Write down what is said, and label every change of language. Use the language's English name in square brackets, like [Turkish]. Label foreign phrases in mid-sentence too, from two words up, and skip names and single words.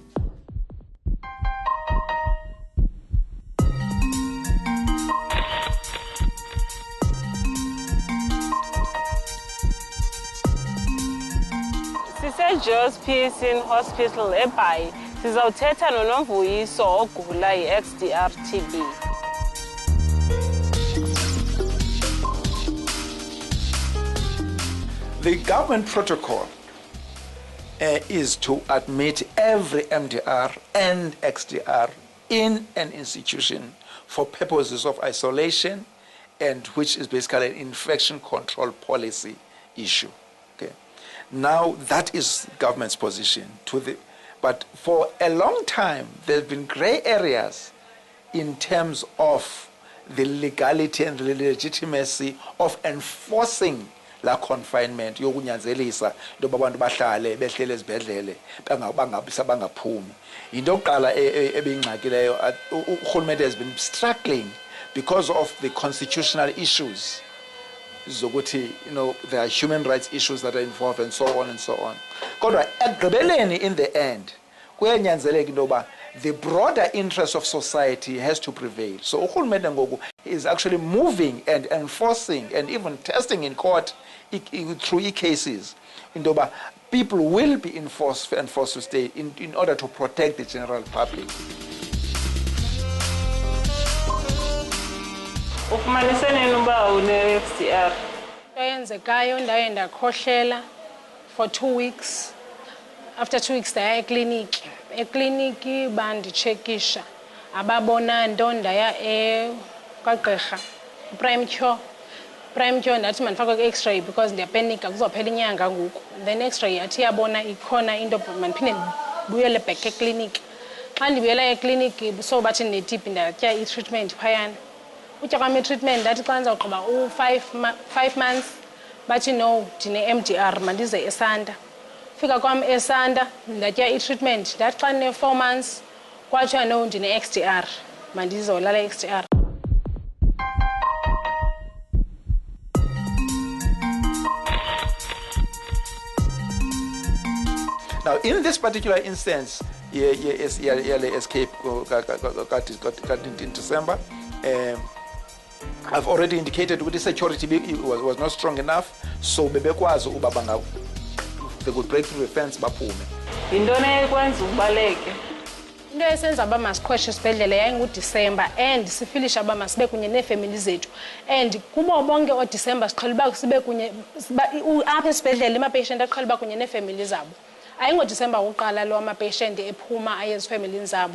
[English] Joe's Pearson Hospital [Xhosa] eBhayi sizawuthetha noNomvuyiso ogula i-XDR TB. [English] The government protocol is to admit every MDR and XDR in an institution for purposes of isolation, and which is basically an infection control policy issue. Now, that is government's position. But for a long time, there have been gray areas in terms of the legality and the legitimacy of enforcing la confinement [Xhosa] yokunyanzelisa into abantu bahlale behlele ezibhedlele bangaphumi. Into yokuqala ebingxakileyo urhulumente [English] has been struggling because of the constitutional issues. Zokuthi, there are human rights issues that are involved and so on and so on. [Xhosa] Kodwa ekugqibeleni [English] in the end [Xhosa] kuyanyanzeleka into yoba [English] the broader interest of society has to prevail. So [Xhosa] urhulumente ngoku [English] is actually moving and enforcing and even testing in court through cases [Xhosa] into yoba [English] people will be enforced to stay in order to protect the general public. [Xhosa] Ukumanisene nuba une-XDR. Eyenzekayo ndaye ndakhohlela [English] for 2 weeks. After 2 weeks [Xhosa] ndaya ekliniki. Ekliniki banditshekisha. Ababona nto ndaya kwagqirha. Prime Cure ndathi mandifakwe ku-X-ray because ndiyapenika kuzophela inyanga ngoku. Then X-ray yathi yabona ikhona into mandiphinde ndibuyele back ekliniki. Xa ndibuyela ekliniki so bathi ndine-TB ndatya i-treatment phayana. Utya kwami treatment ndathi xa ndizawugqiba u5 months bathi no ndine-MDR mandize eSanta. Fika kwam eSanta ndatya i-treatment ndathi xa ndine-4 months kwathiwa no ndine-XDR mandizolala i-XDR. [English] Now, in this particular instance, escape got in December. I've already indicated that the security was not strong enough, so they could break through the fence baphume. [Xhosa] Yintoni ekwenza ubaleke? Into esenza uba masikhweshe esibhedlele yayinguDisemba and sifilisha uba masibe kunye neefemeli zethu. And kubo bonke oDisemba siqhela uba sibe kunye apha esibhedlele ama-patient aqhela uba kunye neefemeli zabo. AyingoDisemba uqala lo ama-patient ephuma aye ezifemelini zabo.